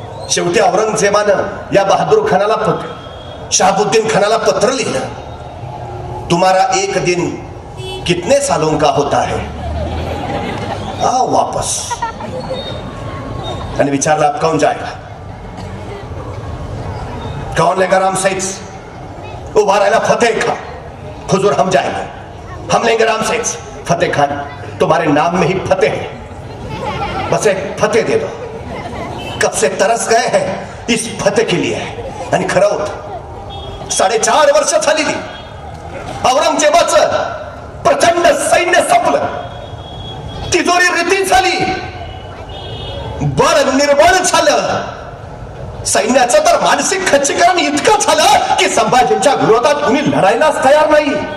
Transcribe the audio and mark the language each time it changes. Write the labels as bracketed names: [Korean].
[Marathi] शेवटी औरंगजेबानं या बहादूर खानाला शहाबुद्दीन खानाला पत्र लिहिलं, [Hindi] तुम्हारा 1 दिन कितने सालों का होता है, आओ वापस. [Marathi] आणि विचारलं [Hindi] आप कौन जाएगा, कौन लेगा रामसेज? [Marathi] उभा राहिला [Hindi] फतेह खान, हुजूर हम जाएंगे, हम लेंगे रामसेज. फतेह खान, तुम्हारे नाम में ही फतेह है, बस एक फतेह दे दो. कब से तरस गए हैं इस फतेह के लिए. [Marathi] आणि खरं होत, 4.5 वर्ष झालेली औरंगजेबाचं प्रचंड सैन्य संपलं, तिजोरी रिती झाली, बळ निर्बळ झालं. सैन्याचं तर मानसिक खच्चीकरण इतकं झालं की संभाजींच्या विरोधात कुणी लढायलाच तयार नाही.